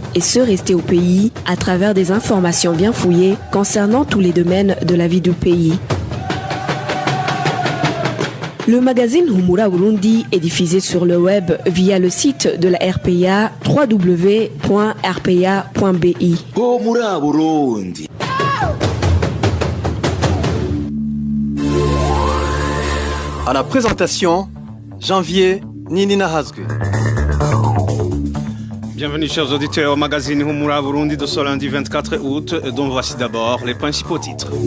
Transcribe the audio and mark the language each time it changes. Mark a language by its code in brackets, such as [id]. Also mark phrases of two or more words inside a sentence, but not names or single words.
[fr] et ceux restés au pays à travers des informations bien fouillées concernant tous les domaines de la vie du pays. Le magazine Humura Burundi est diffusé sur le web via le site de la RPA www.rpa.bi. Humura Burundi. À la présentation, Janvier Ninina Hazgue. Bienvenue chers auditeurs au magazine Humura Burundi de ce lundi 24 août, dont voici d'abord les principaux titres.